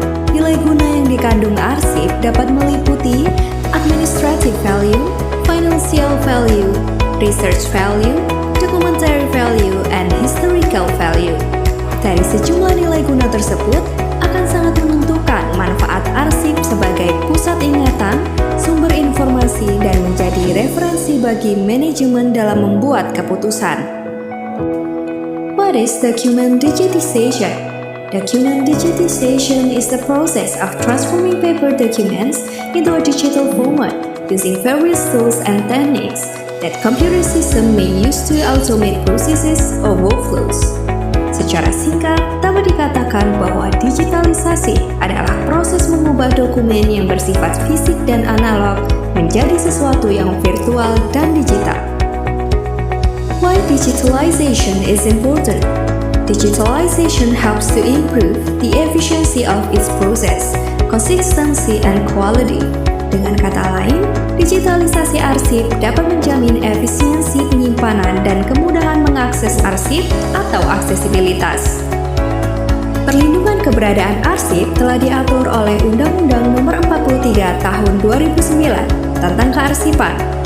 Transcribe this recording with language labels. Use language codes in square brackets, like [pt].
[id] Nilai guna yang dikandung arsip dapat meliputi [en] administrative value, financial value, research value, documentary value, and historical value. [id] Dari sejumlah nilai guna tersebut akan sangat menentukan manfaat arsip sebagai pusat ingatan, sumber informasi, dan menjadi referensi bagi manajemen dalam membuat keputusan. [en] What is document digitization? Document digitization is the process of transforming paper documents into a digital format using various tools and techniques that computer system may use to automate processes or workflows. [id] Secara singkat, dapat dikatakan bahwa digitalisasi adalah proses mengubah dokumen yang bersifat fisik dan analog menjadi sesuatu yang virtual dan digital. [en] Why digitalization is important? Digitalization helps to improve the efficiency of its process, consistency, and quality. [id] Dengan kata lain, digitalisasi arsip dapat menjamin efisiensi penyimpanan dan kemudahan mengakses arsip atau aksesibilitas. Perlindungan keberadaan arsip telah diatur oleh Undang-Undang Nomor 43 Tahun 2009 tentang kearsipan.